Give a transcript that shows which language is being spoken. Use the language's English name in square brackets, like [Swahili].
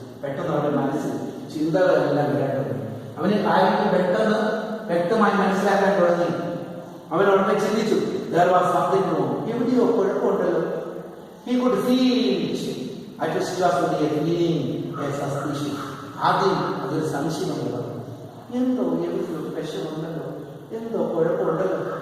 [Malayalam] പെട്ടെന്ന് അവന്റെ മനസ്സിൽ ചിന്തകളെല്ലാം വരേണ്ടത്. അവന് കാര്യങ്ങൾ വ്യക്തമായി മനസ്സിലാക്കാൻ തുടങ്ങി. അവനോടനെ ചിന്തിച്ചു, [English] there was something wrong. [Malayalam] എവിടെയോ കുഴപ്പമുണ്ടല്ലോ. [English] He could feel it. At first it was only a feeling, a suspicion. [Malayalam] ആദ്യം അതൊരു സംശയമുണ്ടല്ലോ, എന്തോ എവിടെയോ പ്രശ്നമുണ്ടല്ലോ, എന്തോ കുഴപ്പമുണ്ടല്ലോ.